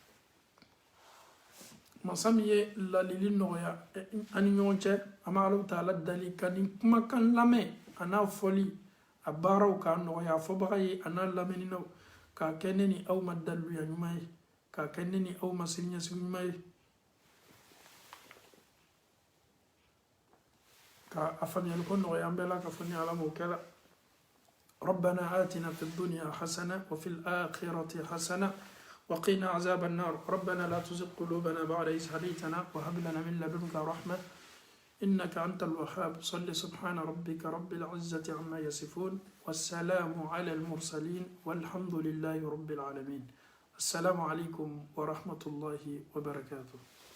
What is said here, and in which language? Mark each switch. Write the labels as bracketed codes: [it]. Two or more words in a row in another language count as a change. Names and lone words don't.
[bm] masa min ye lalili nɔgɔya an ni ɲɔgɔn cɛ an bɛ Alahu taala dali ka nin kumakan lamɛn a n'a fɔli a baaraw k'a nɔgɔya a fɔbaga ye a n'a lamɛninaw k'a kɛ ne ni aw ma daluya ɲuman ye k'a kɛ ne ni aw ma siniɲɛsigi ɲuman ye ka a faamuyali ko nɔgɔya an bɛɛ la ka fɔ ni ala m'o kɛla [ar] ربنا آتنا في الدنيا حسنة وفي الآخرة حسنة وقنا عذاب النار ربنا لا تزغ قلوبنا بعد إذ هديتنا وهب لنا من لدنك رحمة إنك أنت الوهاب صل سبحان ربك رب العزة عما يصفون والسلام على المرسلين والحمد لله رب العالمين السلام عليكم ورحمة الله وبركاته